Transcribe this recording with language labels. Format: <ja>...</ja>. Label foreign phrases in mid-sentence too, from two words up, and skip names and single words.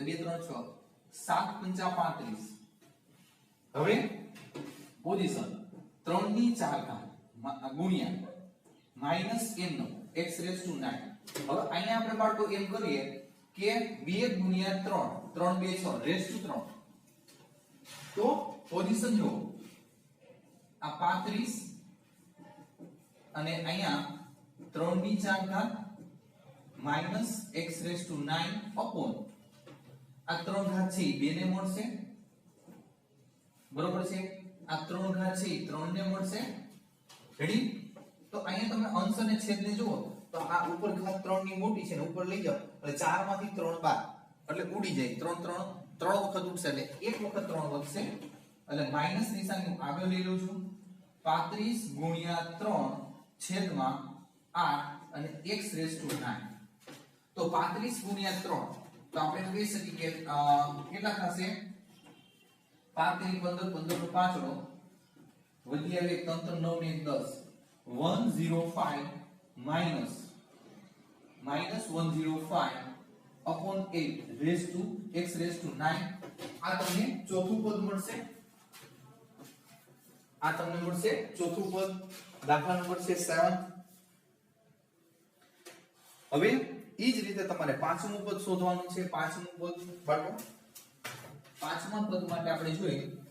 <gu>2 3 6 7 5 35. હવે પોઝિશન 3 ની 4 ઘાત ગુણ્યા માઈનસ n નો</gu> <en>x raised to 9.</en> <gu>હવે અહીંયા આપણે બાળકો એમ કરીએ કે 2 ગુણ્યા 3 3 2 6</gu> <en>raised to 3.</en> <gu>તો પોઝિશન જો આ 35 અને અહીંયા 3 ની 4 ઘાત</gu> <en>minus x raised to 9 upon</en> <gu>આ 3 ઘાત છે 2 ને મળશે, બરોબર છે? આ 3 ઘાત છે 3 ને મળશે. રેડી? તો અહીંયા તમે અંશ અને છેદ ને જુઓ તો આ ઉપર ઘાત 3 ની મોટી છે ને ઉપર લઈ જાઓ એટલે 4 માંથી 3 બાદ એટલે ઉડી જાય. 3 વખત ઉડશે એટલે એક વખત 3 વધશે એટલે માઈનસ નિશાની હું આગળ લઈ લઉં છું. 35 ગુણ્યા 3 છેદમાં 8 અને x raised to 9. તો 35 ગુણ્યા 3 તો આપણે કહી શકીએ કે કેટલા થશે? 35 15 15 નો પાંચડો વધી આવે 3 3 9 ને 10 105</gu> <en>minus 105 upon 8 raised to x raised to 9.</en> <gu>આ તમને ચોથું પદ મળશે. આ તમને મળશે ચોથું પદ. દાખલા નંબર છે 7. હવે ઈ જ રીતે તમારે પાંચમું પદ શોધવાનું છે. પાંચમું પદ બાળકો, પાંચમા પદ માટે આપણે જોઈએ</gu>